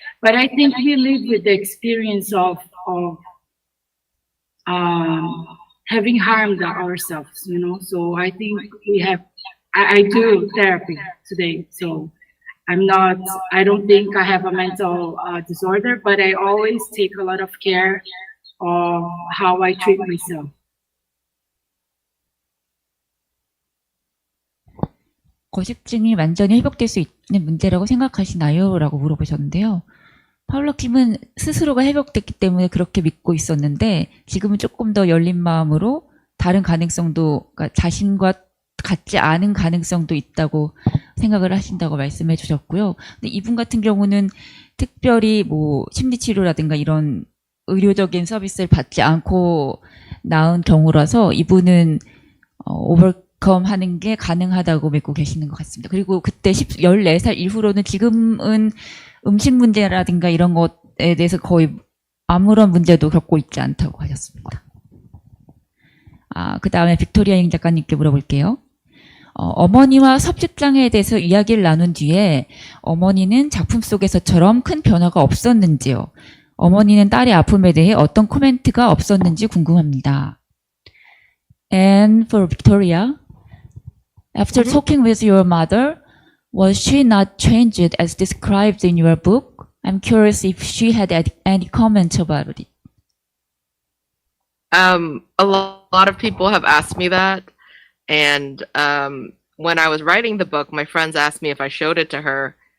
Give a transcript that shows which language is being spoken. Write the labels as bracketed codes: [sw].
[en] But I think we live with the experience of having harmed ourselves, So I think I do therapy today. So I don't think I have a mental disorder, but I always take a lot of care of how I treat myself. [ko] 거식증이 완전히 회복될 수 있는 문제라고 생각하시나요? 라고 물어보셨는데요. 파울라 킴은 스스로가 회복됐기 때문에 그렇게 믿고 있었는데 지금은 조금 더 열린 마음으로 다른 가능성도, 그러니까 자신과 같지 않은 가능성도 있다고 생각을 하신다고 말씀해 주셨고요. 근데 이분 같은 경우는 특별히 심리치료라든가 이런 의료적인 서비스를 받지 않고 나은 경우라서 이분은 오버컴 하는 게 가능하다고 믿고 계시는 것 같습니다. 그리고 그때 14살 이후로는 지금은 음식 문제라든가 이런 것에 대해서 거의 아무런 문제도 겪고 있지 않다고 하셨습니다. 그 다음에 빅토리아 잉 작가님께 물어볼게요. 어머니와 섭식장애에 대해서 이야기를 나눈 뒤에 어머니는 작품 속에서처럼 큰 변화가 없었는지요? 어머니는 딸의 아픔에 대해 어떤 코멘트가 없었는지 궁금합니다. [en] And for Victoria, after talking with your mother, was she not changed as described in your book? I'm curious if she had any comment about it. A lot of people have asked me that. And when I was writing the book, my friends asked me if I showed it to her.